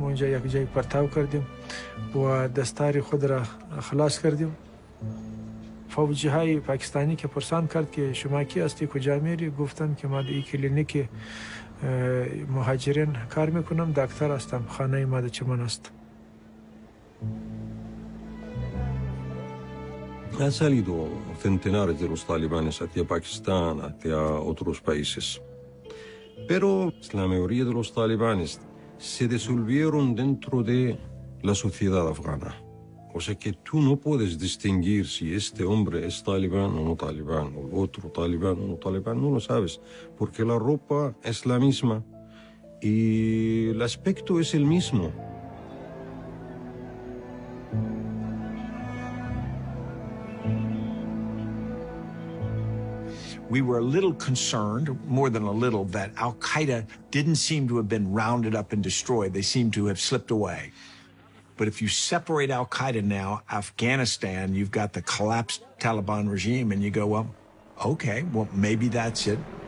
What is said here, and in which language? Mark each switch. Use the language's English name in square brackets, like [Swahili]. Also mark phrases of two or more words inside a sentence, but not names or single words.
[Persian] اونجا یک جای پرتاب کردیم و دستار خود را خلاص کردیم. فوجی های پاکستانی که پرسان کرد که شما کی هستی کجا میری؟ گفتم که ما در این کلینیک مهاجرین کار میکنم، دکتر هستم، خانه ما در چمن است. [Spanish] Han salido centenares de los talibanes hacia Pakistán, hacia otros países. Pero la mayoría de los talibanes se disolvieron dentro de la sociedad afgana. O sea que tú no puedes distinguir si este hombre es talibán o no talibán, o otro talibán o no talibán, no lo sabes, porque la ropa es la misma y el aspecto es el mismo. [English] We were a little concerned, more than a little, that Al-Qaeda didn't seem to have been rounded up and destroyed. They seemed to have slipped away. But if you separate Al-Qaeda now, Afghanistan, you've got the collapsed Taliban regime, and you go, well, okay, well, maybe that's it.